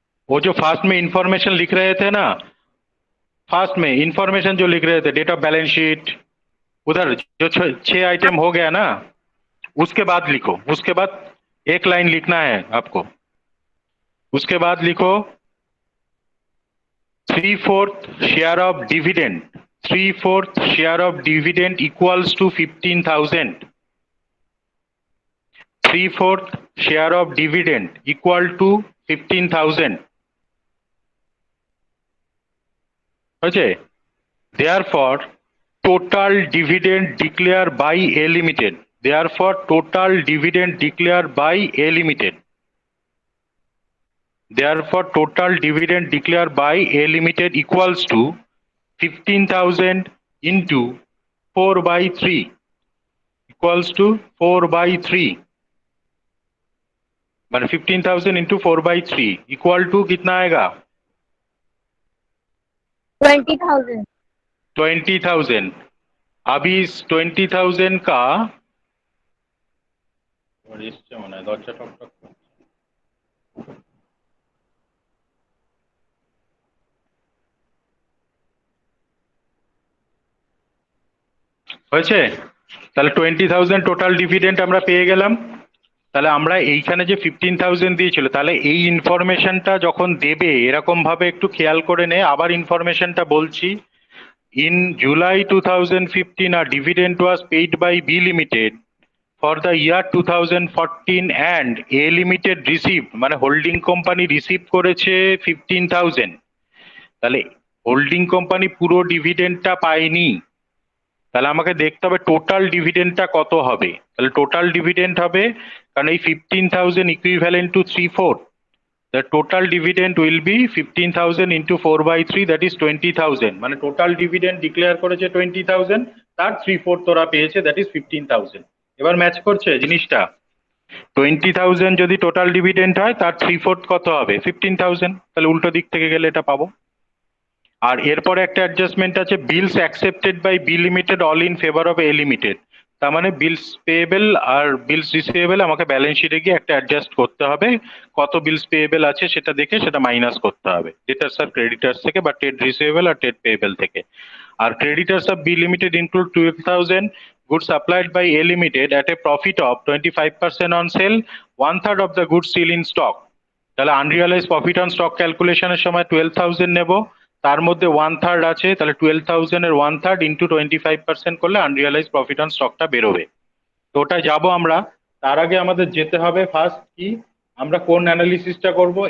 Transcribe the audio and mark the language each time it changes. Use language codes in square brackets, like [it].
[hi] वो जो फास्ट में इंफॉर्मेशन लिख रहे थे ना, फास्ट में इंफॉर्मेशन जो लिख रहे थे, डेट ऑफ बैलेंस शीट, उधर जो 6 आइटम हो गया ना, उसके बाद लिखो। उसके बाद एक लाइन लिखना है आपको। उसके बाद लिखो 3/4 share of dividend, [en] 3/4 share of dividend equals to 15,000. 3/4 share of dividend equal to 15,000. Okay. Therefore, total dividend declared by A Limited. Therefore, total dividend declared by A Limited. Therefore, total dividend declared by A Limited equals to 15,000 into 4/3 equals to 4/3। [hi] माने 15,000 [en] into 4/3 equal to [hi] कितना आएगा? 20,000। 20,000। अभी इस 20,000 का दरजा टक হয়েছে। [bn] তাহলে 20,000 টোটাল ডিভিডেন্ড আমরা পেয়ে গেলাম। তাহলে আমরা এইখানে যে 15,000 দিয়েছিল, তাহলে এই ইনফরমেশনটা যখন দেবে এরকম ভাবে একটু খেয়াল করে নে। আবার ইনফরমেশনটা বলছি। [en] in July 2015 a dividend was paid by B Limited for the year 2014 and A Limited received, [bn] মানে হোল্ডিং কোম্পানি রিসিভ করেছে 15,000। তাহলে হোল্ডিং কোম্পানি পুরো ডিভিডেন্ডটা পায়নি। তাহলে আমাকে দেখতে হবে টোটাল ডিভিডেন্ডটা কত হবে। তাহলে টোটাল ডিভিডেন্ড হবে, কারণ এই 15,000 equivalent to 3/4, [en] the total dividend will be 15,000 into 4/3, that is 20,000। [bn] মানে টোটাল ডিভিডেন্ড ডিক্লেয়ার করেছে 20,000, তার 3/4 তোরা পেয়েছে, [en] that is 15,000। [bn] এবার ম্যাচ করছে জিনিসটা। 20,000 যদি টোটাল ডিভিডেন্ড হয়, তার 3/4 কত হবে? 15,000। তাহলে উল্টো দিক থেকে গেলে এটা পাবো। আর এরপরে একটা অ্যাডজাস্টমেন্ট আছে, [en] Bills accepted by B limited all in favour of A limited. [bn] তার মানে বিলস পেয়েবল আর বিলস রিসিভেবল আমাকে ব্যালেন্স শিটে গিয়ে একটা অ্যাডজাস্ট করতে হবে। কত বিলস পেয়েবল আছে সেটা দেখে সেটা মাইনাস করতে হবে ডেটার্স আর ক্রেডিটার্স থেকে, বা ট্রেড রিসিভেবল আর ট্রেড পেয়েবল থেকে। [en] আর creditors of B limited include 12,000 goods supplied by A Limited at a profit of 25% on sale, 1/3 of the goods still in stock। [bn] তাহলে আনরিয়ালাইজ প্রফিট অন স্টক ক্যালকুলেশনের সময় 12,000 নেব, তার মধ্যে 1/3 আছে, তাহলে 12,000 এর 1/3 ইন্টু 25% করলে আনরিয়ালাইজ প্রফিট অন স্টকটা বেরোবে। তো ওটাই যাবো আমরা। তার আগে আমাদের যেতে হবে ফার্স্ট কি আমরা কোন অ্যানালিসিসটা করব।